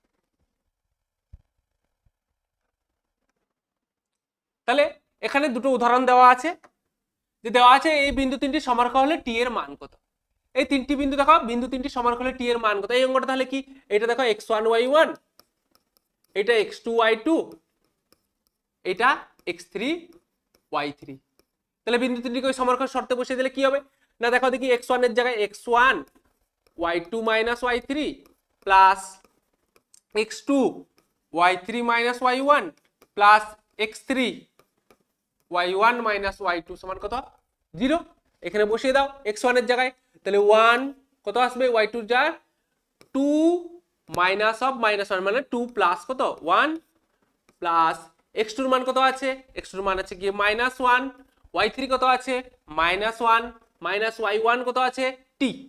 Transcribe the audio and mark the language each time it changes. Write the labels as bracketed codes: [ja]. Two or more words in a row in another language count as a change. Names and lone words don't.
[bn] তাহলে এখানে দুটো উদাহরণ দেওয়া আছে যে দেওয়া আছে এই বিন্দু তিনটি সমরেখা হলে টি এর মান কত এই তিনটি বিন্দু দেখো বিন্দু তিনটি সমরেখা হলে টি এর মান কত এই অঙ্কটা তাহলে কি এটা দেখো x1 y1 এটা x2 y2 এটা x3 y3 তাহলে বিন্দু তিনটিকে ওই সমরেখার শর্তে বসিয়ে দিলে কি হবে না দেখো দেখি x1 এর জায়গায় x1 y2 - y3 প্লাস x2 y3 - y1 প্লাস x3 y1 - y2 সমান কত 0 এখানে বসিয়ে দাও x1 এর জায়গায় তাহলে 1 কত আসবে y2 এর জায়গায় 2 [en] minus of [bn] -1 মানে 2 প্লাস কত 1 প্লাস x2 এর মান কত আছে x2 এর মান আছে কি -1 y3 কত আছে -1 মাইনাস y1 কত আছে t